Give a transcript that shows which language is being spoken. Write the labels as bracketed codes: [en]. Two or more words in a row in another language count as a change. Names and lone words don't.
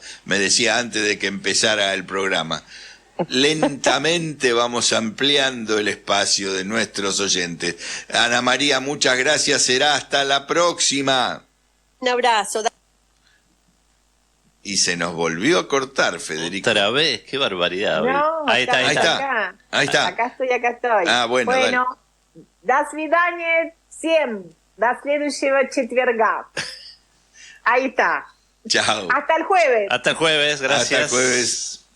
[es] Me decía antes de que empezara el programa. Lentamente vamos ampliando el espacio de nuestros oyentes. Ana María, muchas gracias. Será hasta la próxima. Un abrazo. Y se nos volvió a cortar, Federico. Otra vez, qué barbaridad. No, ahí está. Ahí está. Acá estoy. Ah, bueno, [ru] До свидания всем. До следующего четверга. [es] Ahí está. Chao. Hasta el jueves. Hasta el jueves, gracias. Hasta el jueves.